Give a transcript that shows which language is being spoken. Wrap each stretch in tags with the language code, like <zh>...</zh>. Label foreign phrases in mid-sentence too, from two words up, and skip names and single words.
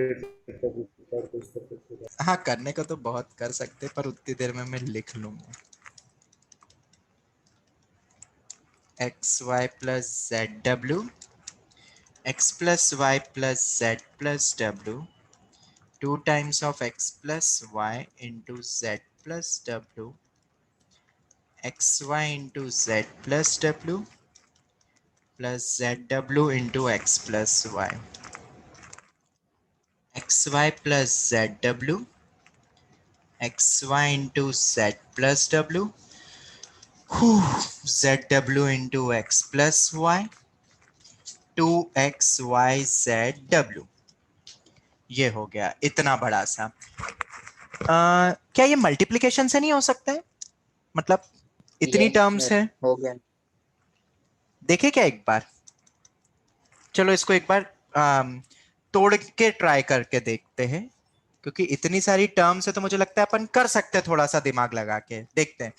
<hi>ले सकते हो और कुछ कर सकते हो। हाँ करने को तो बहुत कर सकते, पर उतनी देर में मैं लिख लूंगा।</hi> <en>x y plus z w, x plus y plus z plus w, 2 times of x plus y into z plus w, xy into z plus w plus zw into x plus y, xy plus zw, xy into z plus w, zw into x plus y, 2xyzw।</en> <hi>ये हो गया इतना बड़ा सा। क्या ये मल्टीप्लिकेशन से नहीं हो सकता है? मतलब इतनी यस टर्म्स सर, है, हो गया। देखे क्या एक बार? चलो इसको एक बार तोड़ के ट्राई करके देखते हैं, क्योंकि इतनी सारी टर्म्स है तो मुझे लगता है अपन कर सकते हैं, थोड़ा सा दिमाग लगा के देखते हैं।</hi>